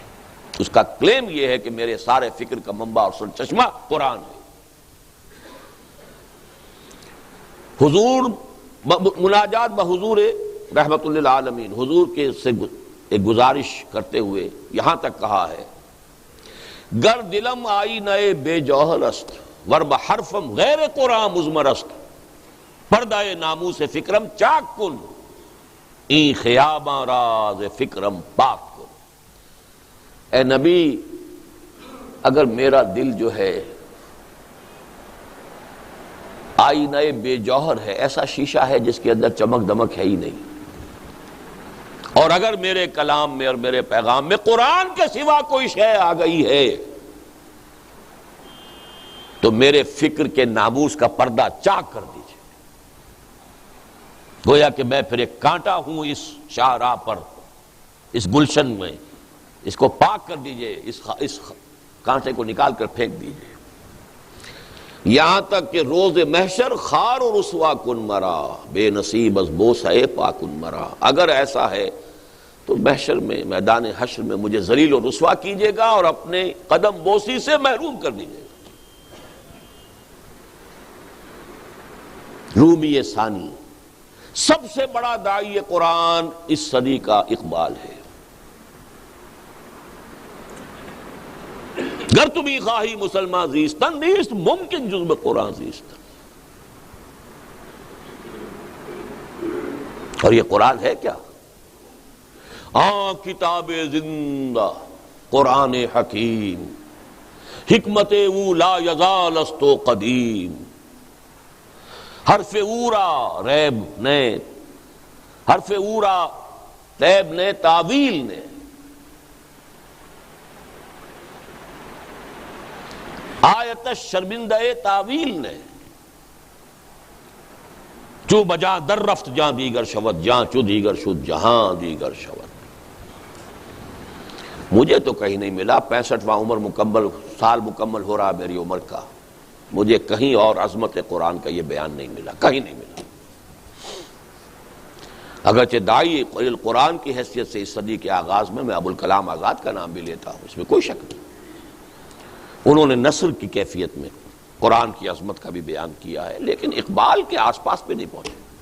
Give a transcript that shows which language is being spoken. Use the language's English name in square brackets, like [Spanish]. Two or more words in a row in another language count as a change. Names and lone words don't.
[Urdu] اس کا کلیم یہ ہے کہ میرے سارے فکر کا منبع اور سرچشمہ قرآن ہے۔ حضور مناجات بحضور رحمت للعالمین، حضور کے سے ایک گزارش کرتے ہوئے یہاں تک کہا ہے، [Persian] گر دلم آئی نئے بے جوہر است ور بحرفم غیر قرآن مزمر است، پردہ ناموس فکرم چاک کن این خیاباں راز فکرم پاک کن۔ [Urdu] اے نبی، اگر میرا دل جو ہے آئینہ بے جوہر ہے، ایسا شیشہ ہے جس کے اندر چمک دمک ہے ہی نہیں، اور اگر میرے کلام میں اور میرے پیغام میں قرآن کے سوا کوئی شے آ گئی ہے تو میرے فکر کے ناموس کا پردہ چاک کر دیجیے، گویا کہ میں پھر ایک کانٹا ہوں اس شاہراہ پر، اس گلشن میں، اس کو پاک کر دیجئے، اس کانٹے کو نکال کر پھینک دیجئے، یہاں تک کہ روز محشر [Persian] خار و رسوا کن مرا بے نصیب از بوسہ پا کن مرا۔ [Urdu] اگر ایسا ہے تو محشر میں، میدان حشر میں مجھے ذلیل و رسوا کیجئے گا اور اپنے قدم بوسی سے محروم کر دیجئے گا۔ رومی ثانی، سب سے بڑا داعی قرآن اس صدی کا اقبال ہے۔ [Persian] گر تمہیں خواہی مسلمان زیستن نیست ممکن جز قرآن زیستن۔ [Urdu] اور یہ قرآن ہے کیا؟ [Persian] کتاب زندہ قرآن حکیم، حکمت او لا یزال است و قدیم، حرف اورا ریب نے، حرف اورا ریب نے، تعویل نے، آیت شرمندہ تعویل نے، چو بجا در رفت جاں دیگر شود، جاں چو دیگر شد جہاں دیگر شود۔ [Urdu] مجھے تو کہیں نہیں ملا، 65واں عمر مکمل، سال مکمل ہو رہا میری عمر کا، مجھے کہیں اور عظمت قرآن کا یہ بیان نہیں ملا، کہیں نہیں ملا۔ اگرچہ داعی قرآن کی حیثیت سے اس صدی کے آغاز میں ابوالکلام آزاد کا نام بھی لیتا ہوں، اس میں کوئی شک نہیں، انہوں نے نثر کی کیفیت میں قرآن کی عظمت کا بھی بیان کیا ہے، لیکن اقبال کے آس پاس پہ نہیں پہنچے۔